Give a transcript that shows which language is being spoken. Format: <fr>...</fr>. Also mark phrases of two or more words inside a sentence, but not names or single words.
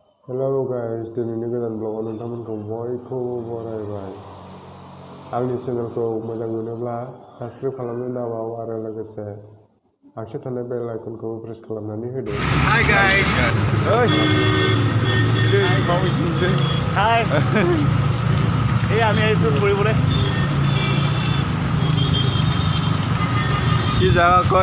<en>Hello guys,</en> <brx>दिनैनि गोदान ब्लगाव नोंथांमोनखौ बयखौबो बरायबाय। आंनि चेनेलखौ मोजां मोनोब्ला साबस्क्राइब खालामनो दाबाव आरो लोगोसे आगसियाव थानाय बेल आइकनखौ प्रेस खालामनानै होदो।</brx> <en>Hi guys. Hi.</en> <as>এই আমি আহিছো ফুৰিবলৈ। কি জায়গা কয়</as>